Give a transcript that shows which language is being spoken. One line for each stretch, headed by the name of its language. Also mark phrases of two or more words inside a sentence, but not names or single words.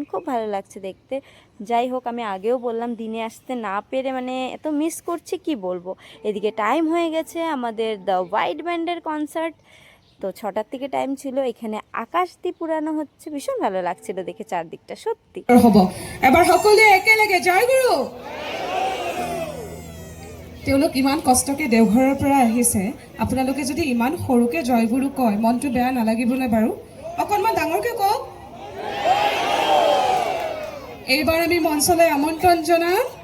Bangla: খুব ভালো লাগছে দেখতে। যাই হোক, আমি আগেও বললাম দিনে আসতে না পেরে মানে এত মিস করছি কি বলবো। এদিকে টাইম হয়ে গেছে আমাদের দ্য হোয়াইট ব্যান্ডের কনসার্ট। তো 6টার থেকে টাইম ছিল, এখানে আকাশ দিয়ে পুরানো হচ্ছে, ভীষণ ভালো লাগছিল দেখে চারদিকটা সত্যি।
Assamese: হ'ব এবাৰ সকলোৱে একেলগে জয়গুৰু। তেওঁলোক ইমান কষ্টকে দেওঘৰৰ পৰা আহিছে, আপোনালোকে যদি ইমান সৰুকে জয়গুৰু কয় মনটো বেয়া নালাগিবনে বাৰু? অকণমান ডাঙৰকে কওক। এইবাৰ আমি মঞ্চলৈ আমন্ত্ৰণ জনাম।